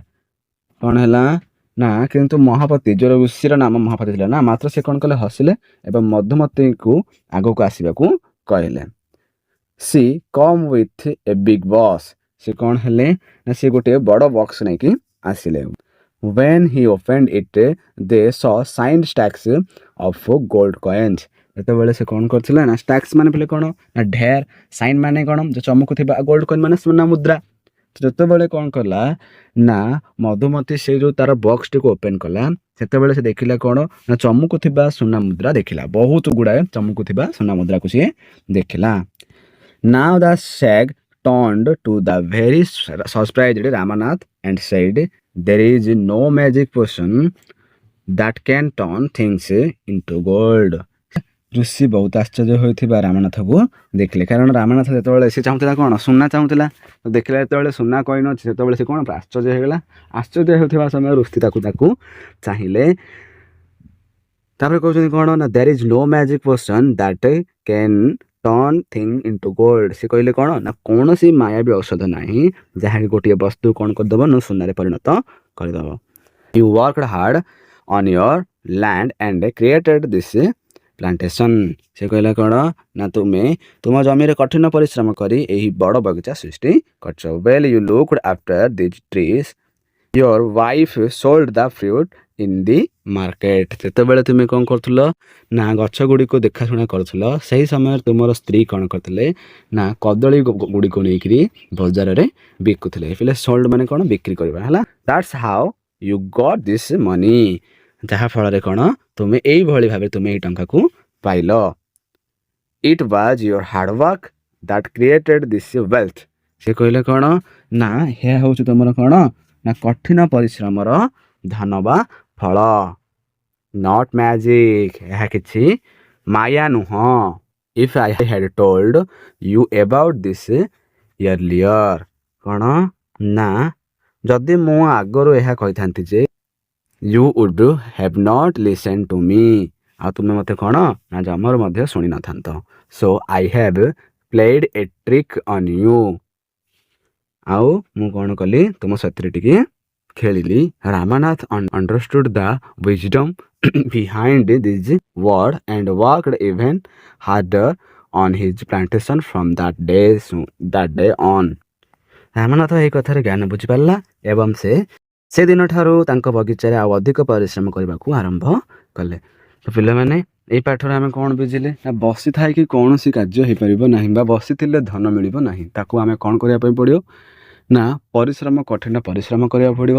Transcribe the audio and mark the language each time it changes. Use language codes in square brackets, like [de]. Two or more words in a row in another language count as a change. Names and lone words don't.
[or] କ'ଣ ହେଲା ନା କିନ୍ତୁ ମହାପତି ଯେଉଁ ଋଷିର ନାମ ମହାପତି ଥିଲା ନା ମାତ୍ର ସେ କ'ଣ କଲେ ହସିଲେ ଏବଂ ମଧୁମତିକୁ ଆଗକୁ ଆସିବାକୁ କହିଲେ। [en] She came with a big box. [or] ସେ କ'ଣ ହେଲେ ନା ସେ ଗୋଟିଏ ବଡ଼ ବକ୍ସ ନେଇକି ଆସିଲେ। [en] when he opened it they saw signed stacks of gold coins. [or] ଯେତେବେଳେ ସେ କ'ଣ କରିଥିଲା ନା ଷ୍ଟାକ୍ସ ମାନେ ପିଲେ କ'ଣ ନା ଢେର, ସାଇନ୍ ମାନେ କ'ଣ ଯେ ଚମକୁଥିବା, [en] gold coin [or] ମାନେ ସୁନା ମୁଦ୍ରା। ଯେତେବେଳେ କ'ଣ କଲା ନା ମଧୁମତି ସେ ଯେଉଁ ତାର ବକ୍ସଟିକୁ ଓପେନ୍ କଲା ସେତେବେଳେ ସେ ଦେଖିଲା କ'ଣ ନା ଚମକୁଥିବା ସୁନା ମୁଦ୍ରା ଦେଖିଲା। ବହୁତ ଗୁଡ଼ାଏ ଚମକୁଥିବା ସୁନା ମୁଦ୍ରାକୁ ସିଏ ଦେଖିଲା। [en] Now the shag turned to the very surprised Ramanath and said, "There is no magic potion that can turn things into gold." [or] ଋଷି ବହୁତ ଆଶ୍ଚର୍ଯ୍ୟ ହୋଇଥିବା ରାମନାଥକୁ ଦେଖିଲେ, କାରଣ ରାମନାଥ ଯେତେବେଳେ ସେ ଚାହୁଁଥିଲା କ'ଣ ସୁନା ଚାହୁଁଥିଲା, ଦେଖିଲା ଯେତେବେଳେ ସୁନା କଏନ୍ ଅଛି ସେତେବେଳେ ସେ କ'ଣ ଆଶ୍ଚର୍ଯ୍ୟ ହେଇଗଲା। ଆଶ୍ଚର୍ଯ୍ୟ ହେଉଥିବା ସମୟରେ ଋଷି ତାକୁ ଚାହିଁଲେ। ତାପରେ କହୁଛନ୍ତି କ'ଣ ନା [en] there is no magic potion that can turn thing into gold। [or] ସେ କହିଲେ କ'ଣ ନା କୌଣସି ମାୟାବୀ ଔଷଧ ନାହିଁ ଯାହାକି ଗୋଟିଏ ବସ୍ତୁ କ'ଣ କରିଦେବ ନା ସୁନାରେ ପରିଣତ କରିଦେବ। [en] You worked hard on your land and created this plantation। [or] ସେ କହିଲା କ'ଣ ନା ତୁମେ ତୁମ ଜମିରେ କଠିନ ପରିଶ୍ରମ କରି ଏହି ବଡ଼ ବଗିଚା ସୃଷ୍ଟି କରିଛ। [en] Well you looked after these trees, your wife sold the fruit in the market। [or] ଯେତେବେଳେ ତୁମେ କ'ଣ କରୁଥିଲ ନା ଗଛ ଗୁଡ଼ିକୁ ଦେଖାଶୁଣା କରୁଥିଲ ସେହି ସମୟରେ ତୁମର ସ୍ତ୍ରୀ କ'ଣ କରିଥିଲେ ନା କଦଳୀ ଗୁଡ଼ିକୁ ନେଇକରି ବଜାରରେ ବିକୁଥିଲେ। ପିଲେ ସୋଲ୍ଡ ମାନେ କ'ଣ ବିକ୍ରି କରିବା ହେଲା। [en] That's how you got this money। [or] ଯାହାଫଳରେ କ'ଣ ତୁମେ ଏଇଭଳି ଭାବରେ ତୁମେ ଏଇ ଟଙ୍କାକୁ ପାଇଲ। [en] It was your hard work that created this wealth। [or] ସେ କହିଲେ କ'ଣ ନା ଏହା ହେଉଛି ତୁମର କ'ଣ ନା କଠିନ ପରିଶ୍ରମର ଧନ ବା ଫଳ। [en] Not magic। [or] ଏହା କିଛି ମାୟା ନୁହଁ। [en] If I had told you about this earlier। [or] କ'ଣ ନା ଯଦି ମୁଁ ଆଗରୁ ଏହା କହିଥାନ୍ତି ଯେ [en] you would have not listened to me। [or] ଆଉ ତୁମେ ମୋତେ କ'ଣ ନା ଜମାରୁ ମଧ୍ୟ ଶୁଣି ନଥାନ୍ତ। [en] So I have played a trick on you। [or] ଆଉ ମୁଁ କ'ଣ କଲି ତୁମ ସେଥିରେ ଟିକେ ଖେଳିଲି। [en] Ramanath understood the wisdom behind this word and worked even harder on his plantation from that day on। [or] ରାମନାଥ ଏହି କଥାରେ ଜ୍ଞାନ ବୁଝିପାରିଲା ଏବଂ ସେ ଦିନଠାରୁ ତାଙ୍କ ବଗିଚାରେ ଆଉ ଅଧିକ ପରିଶ୍ରମ କରିବାକୁ ଆରମ୍ଭ କଲେ। ତ ପିଲାମାନେ ଏଇ ପାଠରେ ଆମେ କ'ଣ ବୁଝିଲେ ନା ବସିଥାଇକି କୌଣସି କାର୍ଯ୍ୟ ହେଇପାରିବ ନାହିଁ ବା ବସିଥିଲେ ଧନ ମିଳିବ ନାହିଁ। ତାକୁ ଆମେ କ'ଣ କରିବା ପାଇଁ ପଡ଼ିବ ନା କଠିନ ପରିଶ୍ରମ କରିବାକୁ ପଡ଼ିବ।